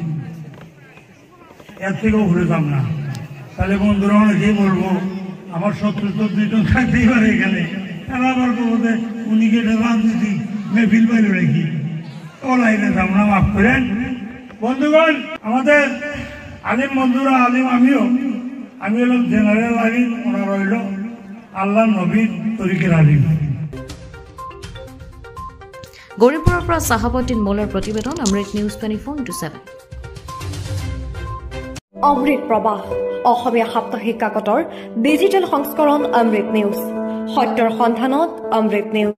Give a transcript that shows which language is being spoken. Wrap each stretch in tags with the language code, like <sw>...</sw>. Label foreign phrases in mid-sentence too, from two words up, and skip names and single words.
<bn>এর থেকেও ঘুরে যাম না তাহলে বন্ধুরা অনেকেই বলবো আমার 70-72 জন থাকতেই পারে এখানে তারা আবার বলবো উনি কেটে রাজনীতি মেহফিল বাইরে রেখি ও লাইনে যাম না মাফ করেন বন্ধুগণ আমাদের আলিম বন্ধুরা আলিম আমি হলাম জেনারেল আলিম ওনার রইল আল্লাহ নবীর তরিকের আলিম</bn> <as>গৌৰীপুৰৰ পৰা চাহাবুদ্দিন মৌলাৰ প্ৰতিবেদন অমৃত নিউজ 24/7 অমৃত প্ৰবাহ অসমীয়া সাপ্তাহিক কাকতৰ ডিজিটেল সংস্কৰণ অমৃত নিউজ সত্যৰ সন্ধানত অমৃত নিউজ</as>